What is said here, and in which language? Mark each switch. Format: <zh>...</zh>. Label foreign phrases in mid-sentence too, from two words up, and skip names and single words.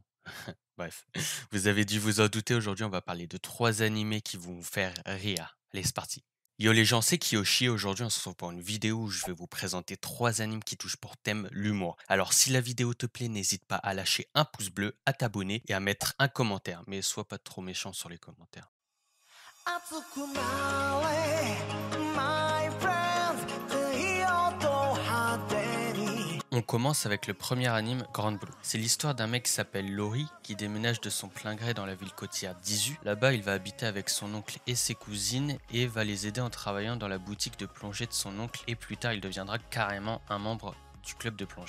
<fr>Bref, vous avez dû vous en douter, aujourd'hui on va parler de 3 animés qui vont vous faire rire. Allez, c'est parti. Yo les gens, c'est Kiyoshi, aujourd'hui on se retrouve pour une vidéo où je vais vous présenter 3 animes qui touchent pour thème l'humour. Alors si la vidéo te plaît, n'hésite pas à lâcher un pouce bleu, à t'abonner et à mettre un commentaire. Mais sois pas trop méchant sur les commentaires.</fr> <ja>熱くなれ</ja> <en>My friends</en> <ja>いよと果てに</ja> <fr>On commence avec le premier anime, Grand Blue. C'est l'histoire d'un mec qui s'appelle Lori, qui déménage de son plein gré dans la ville côtière d'Izu. Là-bas, il va habiter avec son oncle et ses cousines et va les aider en travaillant dans la boutique de plongée de son oncle, et plus tard, il deviendra carrément un membre du club de plongée.</fr>